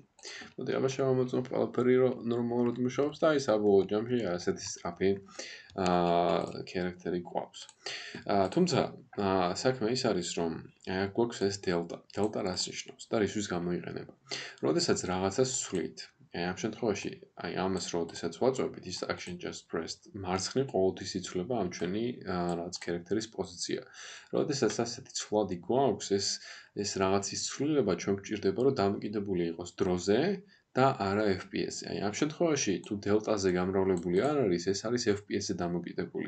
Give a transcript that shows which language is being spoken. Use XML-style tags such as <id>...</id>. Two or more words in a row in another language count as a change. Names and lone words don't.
<ka>მოდი აბა შევამოწმებ ყველაფერი რომ ნორმალურად მუშაობს და აი საბოლოო ჯამში ასეთი სწრაფი ქარაქტერი გვაქვს. თუმცა საქმე ის არის რომ აი აქ გვაქვს ეს დელტა. დელტა რას ნიშნავს და რისთვის გამოიყენება? როდესაც რაღაცას ვცვლით, აი ამ შემთხვევაში აი ამას როდესაც ვაწვევით</ka> <en>is action just pressed</en> <ka>მარცხნივ ყოველთვის იცვლება ამ ჩვენი რაღაც ქარაქტერის პოზიცია. როდესაც ასეთი ცვლადი გვაქვს, ეს რაღაცის ცვლილება ჩვენ გვჭირდება რომ დამოკიდებული იყოს დროზე და არა FPS-ზე. აი ამ შემთხვევაში თუ დელტაზე გამრავლებული არ არის, ეს არის FPS-ზე დამოკიდებული.</ka>